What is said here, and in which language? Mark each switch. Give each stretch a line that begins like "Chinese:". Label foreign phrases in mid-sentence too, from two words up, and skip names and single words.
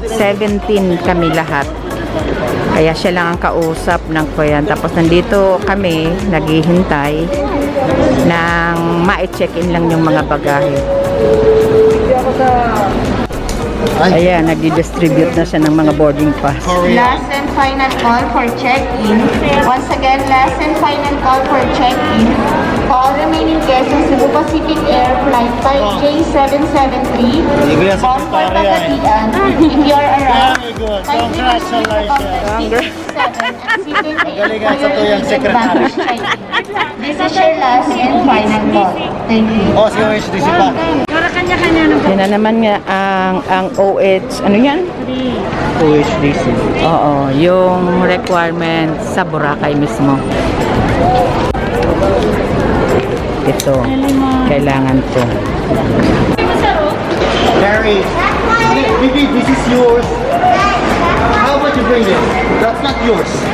Filipino: 17 kami lahat. Kaya siya lang ang kausap ng kuyan. Tapos nandito kami, naghihintay ng ma-check-in lang yung mga bagahe. Ayan, nagdi-distribute na siya ng mga
English: boarding pass. Last and final call for check-in. Once again, last and final call for check-in. For all remaining guests on Cebu Pacific Air Flight 5J773, bound for Cagayan. If you are around, kindly proceed to counter 67 and seated for your immediate baggage check-in. This is your last and final call. Thank you.
Filipino: Oh, sige, HDC pa. Para kanya-kanya ng Yan na naman nga ang OH, ano yan? OHDC. Oo, yung requirement sa Boracay mismo. Ito, kailangan to.
English: Carrie, maybe this is yours. How about you bring it? That's not yours.